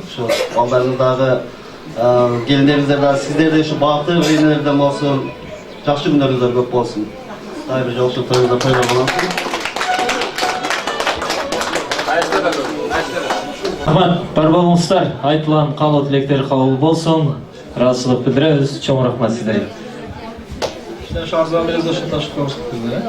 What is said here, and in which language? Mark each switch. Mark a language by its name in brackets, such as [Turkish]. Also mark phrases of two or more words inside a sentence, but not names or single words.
[Kyrgyz] Ушу балдарыңыздагы келиндериңиздер дагы сиздерде ушу баатыр энелерден болсун, жакшы күндөрүңүздөр көп болсун. Дагы бир жолу тоюңуздар тойлор болсун. Rahmat, бар болуңуздар. Айтылган каалоо тилектер кабыл болсун. Ыраазычылык билдиребиз. Чоң рахмат сиздерге. [Turkish] İşte şarjdan biraz da şu taşı koymuştuk biz de.